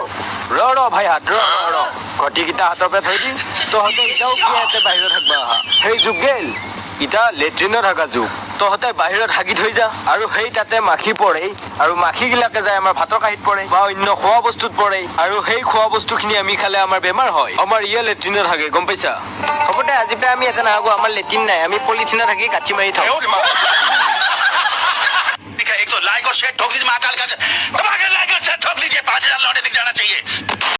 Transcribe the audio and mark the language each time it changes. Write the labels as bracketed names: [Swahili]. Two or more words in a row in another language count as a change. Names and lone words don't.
[Assamese] ৰ ভাই হাত ৰ ঘটিকেইটা হাতৰ পৰা থৈ দি তহঁতে এতিয়াও কি ইয়াতে বাহিৰত হাগবা অহা সেই যুগ গেল ইটা লেট্ৰিনত হাগা যুগ তহঁতে বাহিৰত হাগি থৈ যা আৰু সেই তাতে মাখি পৰে আৰু মাখিগিলাকে যায় আমাৰ ভাতৰ কাঁহীত পৰে বা অন্য খোৱা বস্তুত পৰে আৰু সেই খোৱা বস্তুখিনি আমি খালে আমাৰ বেমাৰ হয় আমাৰ ইয়ে লেট্ৰিনত হাগে গম পাইছা হ'ব দে আজি পৰা আমি এটা নাহাগো আমাৰ লেট্ৰিন নাই আমি পলিথিনত থাকি কাটি মাৰি থওঁ। [Hindi] एक तो लाइक और शेयर ठोक दीजिए महाकाल का दबाकर लाइक और शेयर ठोक दीजिए 5000 लौटे दिख जाना चाहिए।